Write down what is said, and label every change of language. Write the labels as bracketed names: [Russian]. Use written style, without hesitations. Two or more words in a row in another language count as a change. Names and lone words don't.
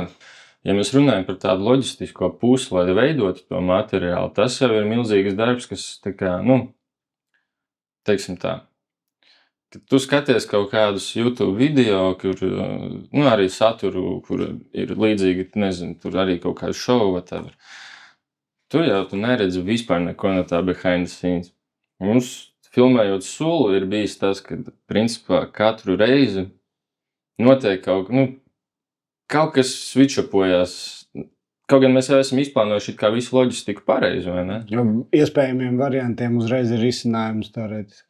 [Latvian] Ja mēs runājam par tādu loģistisko pusi, lai veidotu to materiālu, tas jau ir milzīgs darbs, kas tā kā, teiksim tā, kad tu skaties kaut kādus YouTube video, kur, arī saturu, kur ir līdzīgi, nezinu, tur arī kaut kādu šovu, whatever. Tur jau tu neredzi vispār neko no tā [English] behind the scenes. [Latvian] Mums, filmējot Sulu, ir bijis tas, ka, principā, katru reizi notiek kaut kas switchapojās. Kaut gan mēs jau esam izplānojuši kā visu loģistiku pareizi, vai ne? Jo iespējamiem variantiem uzreiz ir risinājums teorētiski.